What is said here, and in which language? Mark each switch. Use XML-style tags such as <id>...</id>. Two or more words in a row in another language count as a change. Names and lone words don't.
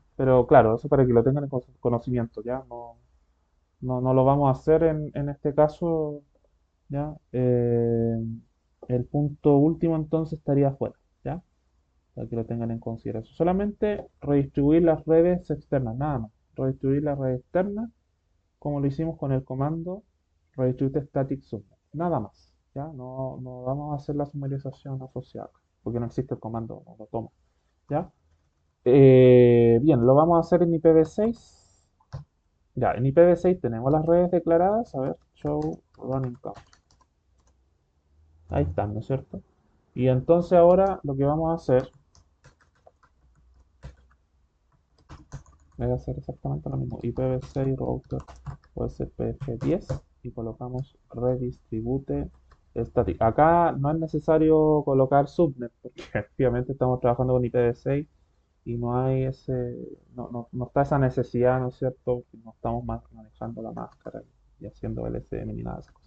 <es>Pero claro, eso para que lo tengan en conocimiento, ¿ya? No lo vamos a hacer en este caso, ¿ya? El punto último entonces estaría afuera, ¿ya? Para que lo tengan en consideración. Solamente redistribuir las redes externas, nada más. Redistribuir las redes externas como lo hicimos con el comando</es> <en>redistribute static subnet.</en> <es>Nada más. ¿Ya? No vamos a hacer la sumarización asociada, porque no existe el comando, no lo toma. ¿Ya? Bien, lo vamos a hacer en IPv6. Ya, en IPv6 tenemos las redes declaradas. A ver,</es> <en>show running count.</en> <es>Ahí están, ¿no es cierto? Y entonces ahora lo que vamos a hacer es hacer exactamente lo mismo. IPv6 router OSPF10 y colocamos</es> <en>redistribute static.</en> <es>Acá no es necesario colocar subnet porque efectivamente estamos trabajando con IPv6 y no hay no está esa necesidad, ¿no es cierto? No estamos más manejando la máscara y haciendo LSM ni nada de esas cosas.</es>